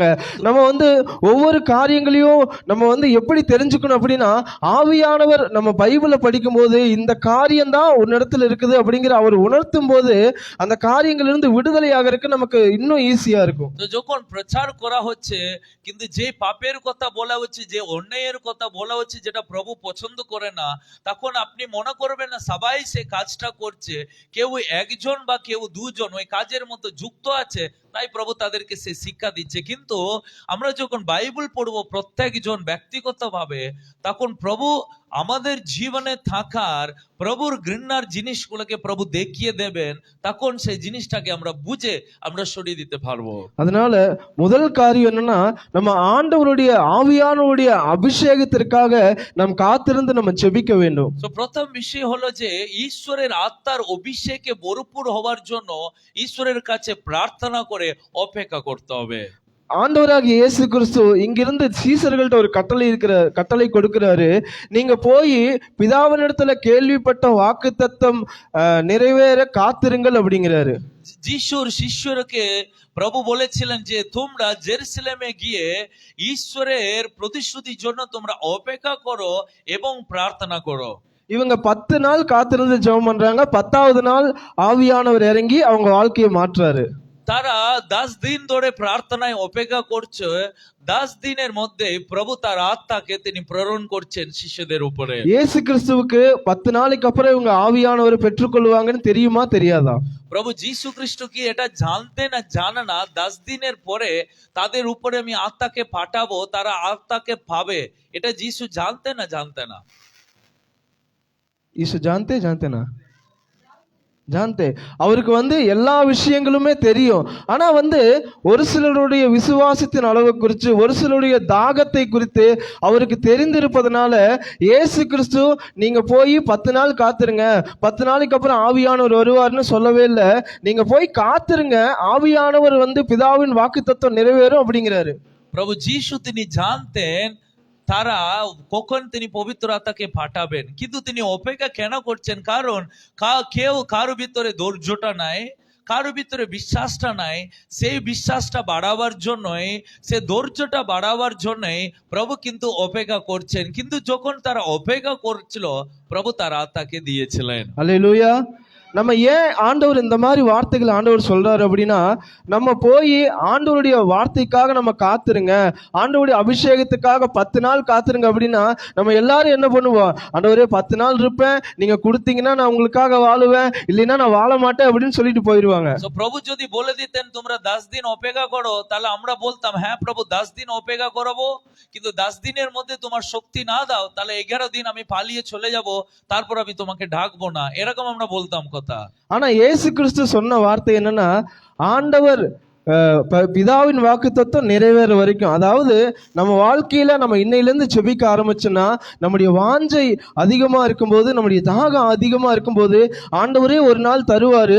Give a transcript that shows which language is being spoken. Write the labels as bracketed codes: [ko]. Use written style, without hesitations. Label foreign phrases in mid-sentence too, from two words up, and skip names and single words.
[ta] நம்ம வந்து ஒவ்வொரு காரியங்களையும் நம்ம வந்து எப்படி தெரிஞ்சுக்கணும் அப்படின்னா, ஆவியானவர் நம்ம பைபிளை படிக்கும் போது இந்த காரியம் தான் ஒரு இடத்துல இருக்குது அப்படிங்கிற அவர் உணர்த்தும் போது அந்த காரியங்களிலிருந்து விடுதலை ஆகிறதுக்கு நமக்கு இன்னும் ஈஸியா இருக்கும்। [bn] তো যখন প্রচার করা হচ্ছে কিন্তু যে পাপের কথা বলা হচ্ছে, যে অন্যায়ের কথা বলা হচ্ছে যেটা প্রভু পছন্দ করে না, তখন আপনি মনে করবেন না সবাই সে কাজটা করছে, কেউ একজন বা কেউ দুজন ওই কাজের মতো যুক্ত আছে তাই প্রভু তাদেরকে সে শিক্ষা দিচ্ছে। কিন্তু আমরা যখন বাইবেল পড়বো প্রত্যেকজন ব্যক্তিগতভাবে, তখন প্রভু আমাদের জীবনে থাকার প্রভুর ঘৃণার জিনিসগুলোকে প্রভু দেখিয়ে দেবেন, তখন সেই জিনিসটাকে আমরা বুঝে আমরা সরিয়ে দিতে পারবো। [ta] அதனால முதல் காரியம் என்னன்னா, நம்ம ஆண்டவருடைய ஆவியானவருடைய அபிஷேகத்திற்காக நாம் காத்திருந்து நம்ம ஜெபிக்க வேண்டும்। [bn] তো প্রথম বিষয় হলো যে ঈশ্বরের আত্মার অভিষেকে ভরপুর হওয়ার জন্য ঈশ্বরের কাছে প্রার্থনা করে অপেক্ষা করতে হবে। [ta] ஆண்டவராகிய இயேசு கிறிஸ்து இங்கிருந்து சீசர்கள்ட்ட ஒரு கட்டளை கொடுக்கிறாரு, நீங்க போய் பிதாவினிடத்துல கேள்விப்பட்ட வாக்குத்தத்தம் நிறைவேற காத்திருங்கள் அப்படிங்கிறாரு। [bn] যিশুর শিষ্যকে প্রভু বলেছিলেন যে তোমরা জেরুজালেমে গিয়ে ঈশ্বরের প্রতিশ্রুতির জন্য তোমরা অপেক্ষা করো এবং প্রার্থনা করো। [ta] இவங்க 10 நாள் காத்திருந்து ஜெபம் பண்றாங்க, 10வது நாள் ஆவியானவர் இறங்கி அவங்க வாழ்க்கையை மாற்றுறாரு। [bn] তারা 10 দিন ধরে প্রার্থনায় অপেক্ষা করছে, 10 দিনের মধ্যে প্রভু তার আত্মাকে তিনি প্রেরণ করছেন শিষ্যদের উপরে। [ta] இயேசு கிறிஸ்துவுக்கு 10 நாளைக்கு அப்புறம் இவங்க ஆவியானவரை பெற்றுக்கொள்வாங்கன்னு தெரியுமா தெரியாதா? [bn] প্রভু যীশু খ্রিস্ট কি এটা জানতে না জানে না 10 দিনের পরে তাদের উপরে আমি আত্মাকে পাঠাবো, তারা আত্মাকে পাবে, এটা যীশু জানতে না জানতে না? যীশু জানতে না জানতে [ta] அவருக்கு வந்து எல்லா விஷயங்களுமே தெரியும். ஆனா வந்து ஒரு சிலருடைய விசுவாசத்தின் அளவை குறித்து, ஒரு சிலருடைய தாகத்தை குறித்து அவருக்கு தெரிந்திருப்பதனால இயேசு கிறிஸ்து நீங்க போய் 10 நாள் காத்துருங்க, 10 நாளைக்கு அப்புறம் ஆவியானவர் வருவார்னு சொல்லவே இல்லை. நீங்க போய் காத்துருங்க, ஆவியானவர் வந்து பிதாவின் வாக்குத்தத்தம் நிறைவேறும் அப்படிங்கிறாரு। [bn] প্রভু যীশু তিনি জানতেন তারা কখন তিনি পবিত্র আত্মাকে পাঠাবেন, কিন্তু তিনি অপেক্ষা কেন করছেন? কারণ কেউ কারো ভিতরে ধৈর্যটা নাই, কারো ভিতরে বিশ্বাসটা নাই। সেই বিশ্বাসটা বাড়াবার জন্যই, সে ধৈর্যটা বাড়াবার জন্যই প্রভু কিন্তু অপেক্ষা করছেন। কিন্তু যখন তারা অপেক্ষা করছিল প্রভু তার আত্মাকে দিয়েছিলেন। [ta] அல்லேலூயா। நம்ம ஏன் ஆண்டவர் இந்த மாதிரி வார்த்தைகள் ஆண்டவர் சொல்றாரு அப்படின்னா, நம்ம போய் ஆண்டவருடைய வார்த்தைக்காக நம்ம காத்துருங்க, ஆண்டவருடைய அபிஷேகத்துக்காக 10 நாள் காத்துருங்க அப்படின்னா நம்ம எல்லாரும் என்ன பண்ணுவோம், ஆண்டவரே 10 நாள் இருப்பேன், நீங்க கொடுத்தீங்கன்னா நான் உங்களுக்காக வாழுவேன், இல்லைன்னா நான் வாழ மாட்டேன் அப்படின்னு சொல்லிட்டு போயிடுவாங்க। প্রভু যদি বলে দিতেন তোমরা 10 দিন অপেক্ষা করো, তাহলে আমরা বলতাম হ্যাঁ প্রভু 10 দিন অপেক্ষা করবো, কিন্তু 10 দিনের মধ্যে তোমার শক্তি না দাও তাহলে 11 দিন আমি পালিয়ে চলে যাব, তারপর আমি তোমাকে ডাকবো না, এরকম আমরা বলতাম কথা। ஆனா இயேசு கிறிஸ்து சொன்ன வார்த்தை என்னன்னா, ஆண்டவர் பிதாவின் வாக்குத்தத்தம் நிறைவேற வரைக்கும். அதாவது நம்ம வாழ்க்கையில நம்ம இன்னையிலேருந்து செபிக்க ஆரம்பிச்சோன்னா, நம்முடைய வாஞ்சை அதிகமா இருக்கும்போது, நம்முடைய தாகம் அதிகமா இருக்கும்போது ஆண்டவரே ஒரு நாள் தருவாரு.